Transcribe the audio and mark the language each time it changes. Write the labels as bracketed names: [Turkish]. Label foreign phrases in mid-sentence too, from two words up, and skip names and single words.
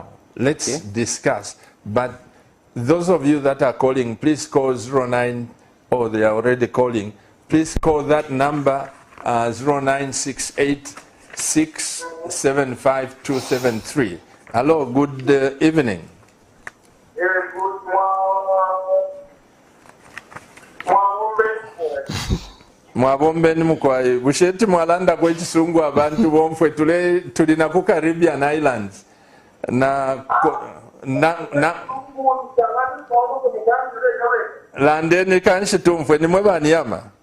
[English] Let's discuss. But those of you that are calling, please call 09, or they are already calling, please call that number 0968 675 273. Hello, good evening. [Bemba] Mwabombeni mukwai busheti mwalanda kwa chisungu abantu bomfwe tulina ku Caribbean Islands na landeni kanshi tumfwe nimwe baniyama